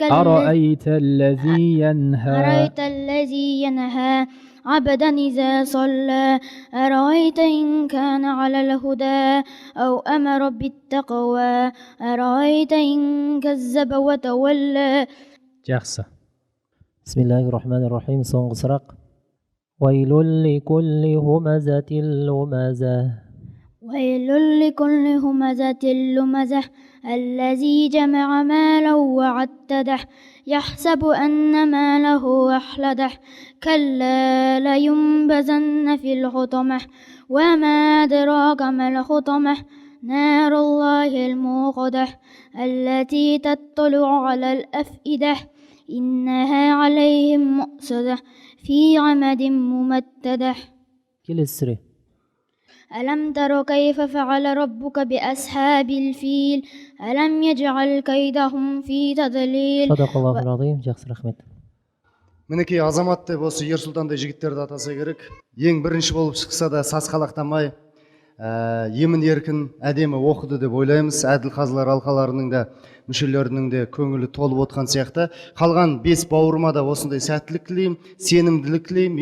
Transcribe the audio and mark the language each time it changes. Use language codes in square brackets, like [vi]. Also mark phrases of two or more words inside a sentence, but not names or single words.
[ar] أرأيت الذي ينهى عبدا إذا صلى أرأيت إن كان على الهدى أو أمر بالتقوى أرأيت إن كذب وتولى. [kk] Жақсы. [ar] بسم الله الرحمن الرحيم. [kk] Соңғы сұрақ. [ar] ويل لكل همزة لمزة. ويل لكل همزة لمزة الذي جمع مالا وعدده يحسب أن ماله أخلده كلا لينبذن في الحطمة وما أدراك ما الحطمة نار الله الموقدة التي تطلع على الأفئدة إنها عليهم مؤصدة في عمد ممددة. [kk] Келесі сүре. [ar] ألم تر كيف فعل ربك بأصحاب الفيل ألم يجعل كيدهم في تضليل صدق الله العظيم. [kk] Жақсы рахмет. Мінекей азамат деп осы ер сұлтандай жігіттерді атаса керек. Ең бірінші болып шықса да сасқалақтамай, емін еркін әдемі оқыды деп ойлаймыз. Әділ қазылар алқаларының да мүшелерінің де көңілі толып отқан сияқты. Қалған 5 бауырыма да осындай сәттілік тілеймін, сенімділік тілеймін.